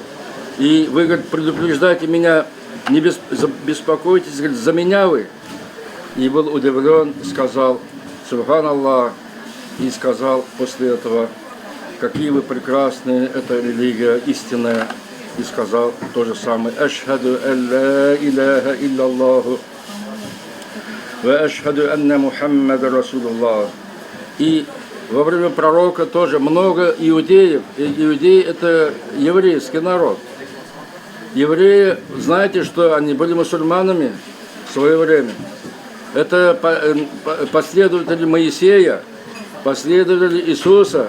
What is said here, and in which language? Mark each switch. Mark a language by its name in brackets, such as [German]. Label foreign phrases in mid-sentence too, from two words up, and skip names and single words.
[Russian] И вы, говорит, предупреждаете меня, не беспокойтесь, говорит, за меня вы. И был удивлен, сказал, Субханаллах, и сказал после этого, какие вы прекрасные, это религия истинная. И сказал то же самое, [Arabic] «أشهد أن لا إله إلا الله، وأشهد أن محمدا رسول الله». [Russian] И во время пророка тоже много иудеев. Иудеи – это еврейский народ. Евреи, знаете, что они были мусульманами в свое время. Это последователи Моисея, последователи Иисуса.